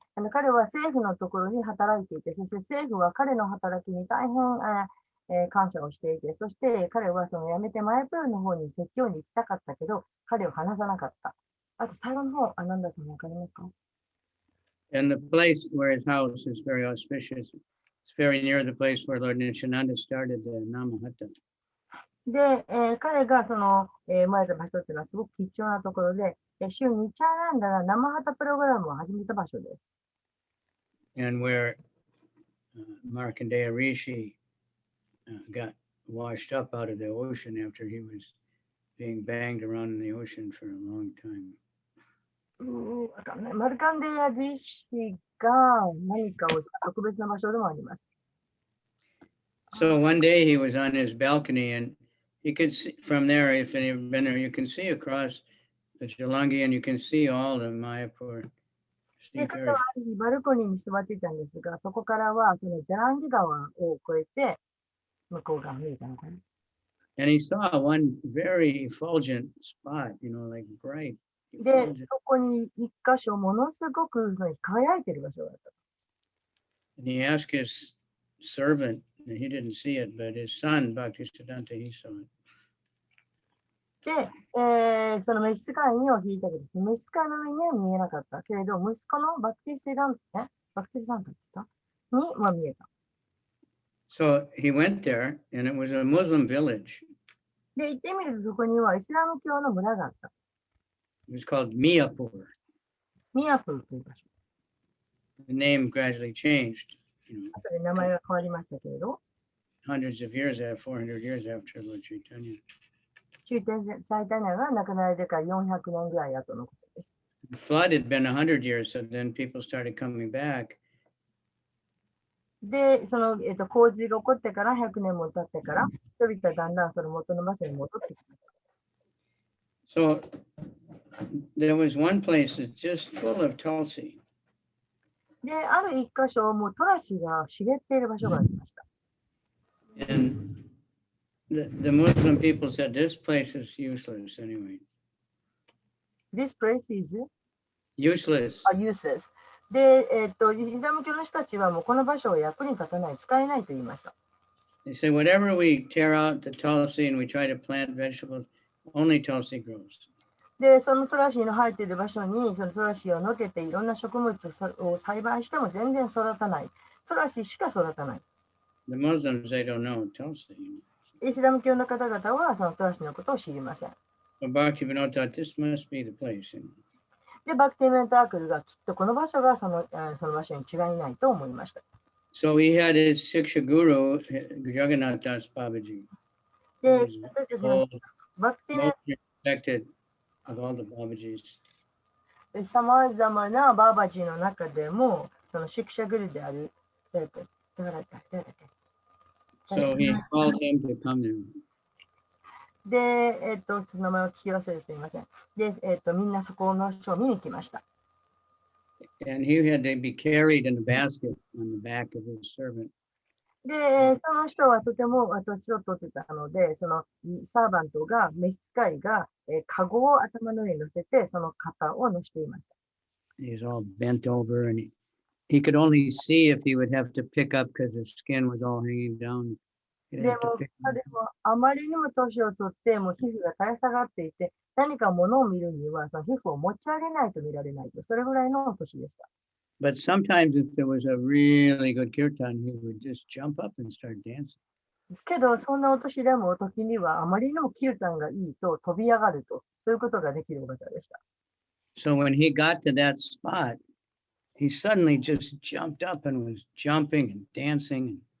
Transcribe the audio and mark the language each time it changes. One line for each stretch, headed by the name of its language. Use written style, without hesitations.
Japanese: 彼は政府のところに働いていて、そして政府は彼の働きに大変、感謝をしていて、そして彼はその辞めてマヤプールの方に説教に行きたかったけど、彼を離さなかった。あと最後の方、アナンダさんわかりますか？
English: And the place where his house is very auspicious. It's very near the place where Lord Nityananda started the Namahatta.
Japanese: で、彼がその、生まれた場所っていうのはすごく貴重なところで、週にチャーナンダが生ハタプログラムを始めた場所です。
English: And where Markandeya Rishi got washed up out of the ocean after he was being banged around in the ocean for a long time.
Japanese: わかんない。マルカンデヤリシが何かを特別な場所でもあります。
English: So one day he was on his balcony, and you could see from there, if you've been there, you can see across the Jalangi, and you can see all the Mayapur.
Japanese: で、彼はバルコニーに座っていたんですが、そこからはそのジャランギ川を越えて向こう側見えたのかな。
English: And he saw one very effulgent spot, like bright.
Japanese: で、そこに一箇所ものすごく輝いている場所があった。
English: And he asked his servant, and he didn't see it, but his son, Bhaktisiddhanta, he saw it.
Japanese: で、その召使いには聞いたけど、召使いの目には見えなかったけれど、息子のバクティシダンタですかには見えた。
English: So he went there, and it was a Muslim village.
Japanese: で、行ってみるとそこにはイスラム教の村があった。
English: It was called Miyapur.
Japanese: ミヤプルという場所。
English: The name gradually changed,
Japanese: 後で名前が変わりましたけれど、
English: hundreds of years after, 400 years after Lord Chaitanya.
Japanese: チャイタニャが亡くなられてから400年ぐらい後のことです。
English: The flood had been 100 years, so then people started coming back.
Japanese: で、その、洪水が起こってから100年も経ってから、人々はだんだんその元の場所に戻ってきました。
English: So there was one place that's just full of Tulsi.
Japanese: で、ある一箇所、もうトラシが茂っている場所がありました。
English: And the Muslim people said, this place is useless anyway. This place is Useless. useless.
Japanese: で、イスラム教の人たちはもうこの場所は役に立たない、使えないと言いました。
English: They say, whatever we tear out the Tulsi and we try to plant vegetables, only Tulsi grows.
Japanese: で、そのトラシの生えている場所に、そのトラシをのけていろんな植物を栽培しても全然育たない。トラシしか育たない。
English: The Muslims, they don't know Tulsi.
Japanese: イスラム教の方々はそのトラシのことを知りません。
English: So Bhaktivinoda thought this must be the place.
Japanese: で、バクティメンタークルがきっとこの場所がその場所に違いないと思いました。
English: So he had his Siksha guru, Jagannath Das Babaji.
Japanese: で、私たちのバクティメン
English: Most respected of all the Babajis.
Japanese: さまざまなバーバジーの中でも、そのシクシャグルである、誰だっけ
English: So he called him to come there.
Japanese: で、ちょっと名前を聞き忘れすみません。で、みんなそこの書を見に来ました。
English: And he had to be carried in a basket on the back of his servant.
Japanese: で、その人はとても年を取ってたので、そのサーバントが、召使いが、カゴを頭の上に乗せて、その肩を乗せていました。
English: He's all bent over and he could only see if he would have to pick up because his skin was all hanging down.
Japanese: でも、彼はあまりにも年を取って、もう皮膚が垂れ下がっていて、何か物を見るには、その皮膚を持ち上げないと見られないと、それぐらいの年でした。
English: But sometimes if there was a really good kirtan, he would just jump up and start dancing.
Japanese: けど、そんなお年でも時にはあまりにもキルタンがいいと飛び上がると、そういうことができるお方でした。
English: So when he got to that spot, he suddenly just jumped up and was jumping and dancing.